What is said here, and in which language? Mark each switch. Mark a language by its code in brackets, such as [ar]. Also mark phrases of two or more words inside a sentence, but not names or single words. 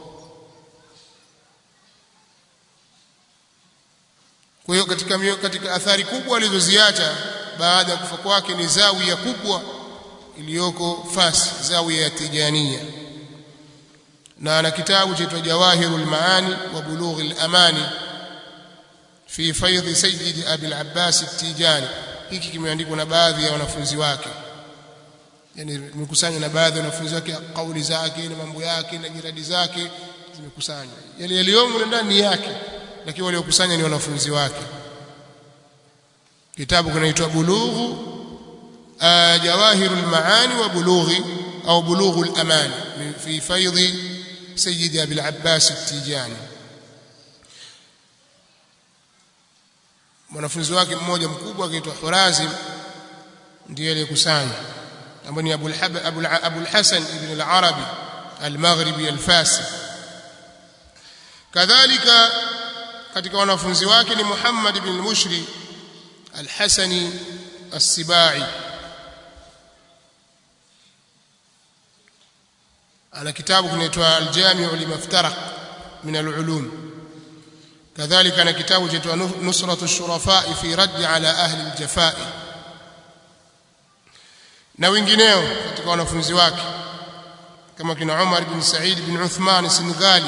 [sw] Kwa hiyo katika athari kubwa alizoziacha baada ya kufa kwake ni zawiya kubwa iliyoko Fas, zawiya ya Tijania, na ana kitabu chaitwa Jawahirul Maani wa Bulughul Amani fi faidhi Sayyid Abi al-Abbas at-Tijani. Hiki kimeandikwa na baadhi ya wanafunzi wake, yani imekusanywa na baadhi ya wanafunzi wake, kauli zake na mambo yake na jiradi zake zimekusanywa. Yale yaliyomo ndani yake, lakini waliokusanya ni wanafunzi wake. Kitabu kinaitwa Jawahirul Maani wa Bulughul Amani fi faidhi Sayyid Abi al-Abbas at-Tijani. Mwanafunzi wake mmoja mkubwa akaitwa Hurazim ndiye aliyekusanya, ambaye ni Abul Hasan ibn al-Arabi al-Maghribi al-Fasi. Kadhalika katika wanafunzi wake ni Muhammad ibn al-Mushri al-Hasani as-Sibai. Ana kitabu kinaitwa Al-Jami'u limaftaraq min al-ulum. Kadhalika ana kitabu chaitwa Nusratu ash-Shurafa fi radd ala ahli al-jafai, na wengineo katika wanafunzi wake kama kina Umar ibn Said ibn Uthman Senegali.